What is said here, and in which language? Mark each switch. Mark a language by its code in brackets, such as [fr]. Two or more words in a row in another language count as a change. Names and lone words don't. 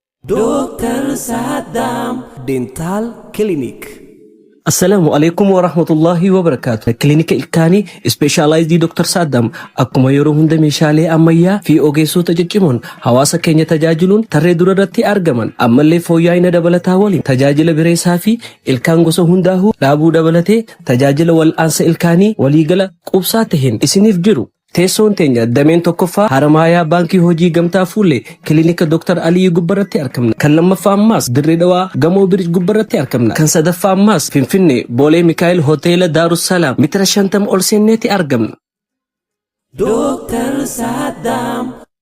[om] Dooktar Saddam Dental Clinic. Assalaamu alaykum wa rahmatullahi wa barakaatuh. Kilinika ilkaanii [en] Specialized Doctor [om] Saddam akkuma yeroo hunda meeshaalee ammayyaa fi ogeessota ciccimoon hawaasa keenya tajaajiluun tarree dura irratti argaman. Ammallee fooyya'ina dabalataa waliin tajaajila bireessaa fi ilkaan gosa hundaahuu dhaabuu dabalatee tajaajila wal'aansa ilkaanii waliigala qubsaa taheen isiniif jiru. Teessoon teenya dameen tokkoffaa Haramaayaa Baankii Hojii Gamtaa Fuullee Kilinika Dooktar Aliyyi Gubbarratti argamna. Kan lammaffaa ammaas Dirree Dhawaa Gamoo Birij Gubbarratti argamna. Kan sadaffaa ammaas Finfinnee Boolee Mikaa'el Hoteela Daarussalaam meetira shantama ol seenneeti argamna. Dooktar Saddam.